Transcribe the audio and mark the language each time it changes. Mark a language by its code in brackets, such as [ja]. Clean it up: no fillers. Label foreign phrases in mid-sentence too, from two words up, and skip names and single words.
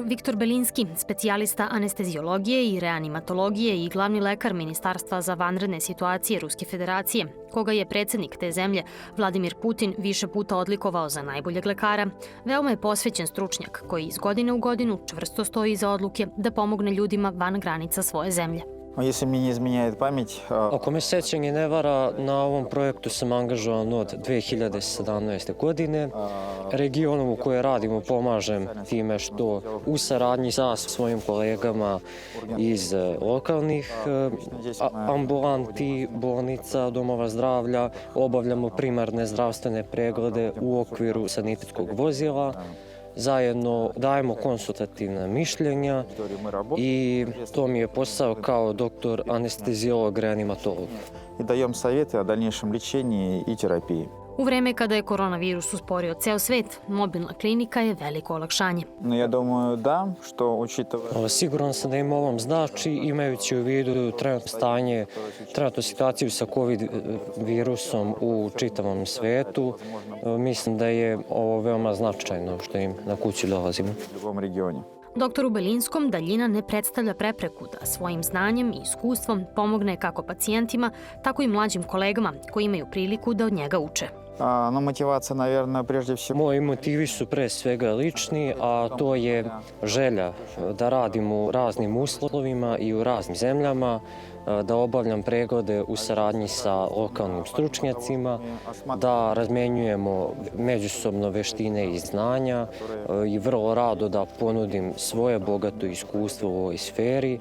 [sr] Viktor Belinski, specijalista anesteziologije i reanimatologije i glavni lekar Ministarstva za vanredne situacije Ruske federacije, koga je predsjednik te zemlje Vladimir Putin više puta odlikovao za najboljeg lekara, veoma je posvećen stručnjak koji iz godine u godinu čvrsto stoji iza odluke da pomogne ljudima van granica svoje zemlje. [ru] Если мне не изменяет память... [sr] Ako me sjećanje ne vara, na ovom projektu sam angažovan od 2017. godine. Regionom u kojoj radimo pomažem time što u saradnji sa svojim kolegama iz lokalnih ambulanti, bolnica, domova zdravlja obavljamo primarne zdravstvene preglede u okviru sanitetskog vozila. Zajedno dajemo konsultativna mišljenja i to mi je posao kao doktor anesteziolog reanimatolog. [ru] И даем советы о дальнейшем лечении и терапии. [sr] U vreme kada je koronavirus usporio ceo svet, mobilna klinika je veliko olakšanje. [ru] Но я думаю, да, что учитывая... [sr] Siguran sam da im ovom znači, imajući u vidu trenutno stanje, trenutnu situaciju sa COVID virusom u čitavom svetu, mislim da je ovo veoma značajno što im na kući dolazimo. [ru] В любом регионе. [sr] Doktoru Belinskom daljina ne predstavlja prepreku da svojim znanjem i iskustvom pomogne kako pacijentima, tako i mlađim kolegama koji imaju priliku da od njega uče. [ru] Но мотивация, наверное, прежде всего... [sr] Moji motivi su pre svega lični, a to je želja da radim u raznim uslovima i u raznim zemljama, da obavljam preglede u saradnji sa lokalnim stručnjacima, da razmenjujemo međusobno veštine i znanja i vrlo rado da ponudim svoje bogato iskustvo u ovoj sferi.